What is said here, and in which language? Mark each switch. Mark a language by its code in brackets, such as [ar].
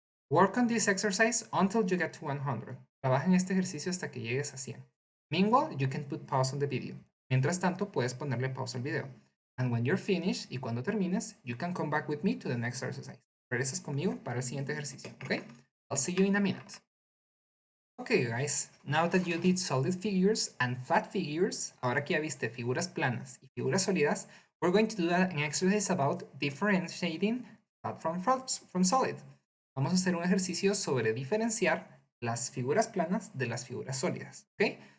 [en] Work on this exercise until you get to 100. [es] Trabaja en este ejercicio hasta que llegues a 100. [en] Meanwhile, you can put pause on the video. [es] Mientras tanto, puedes ponerle pausa al video. [en] And when you're finished, [es] y cuando termines, [en] you can come back with me to the next exercise. [es] Regresas conmigo para el siguiente ejercicio, okay? [en] I'll see you in a minute. Okay, guys, now that you did solid figures and flat figures, [es] ahora que ya viste figuras planas y figuras sólidas, [en] we're going to do an exercise about differentiating flat from solid. [es] Vamos a hacer un ejercicio sobre diferenciar las figuras planas de las figuras sólidas, okay?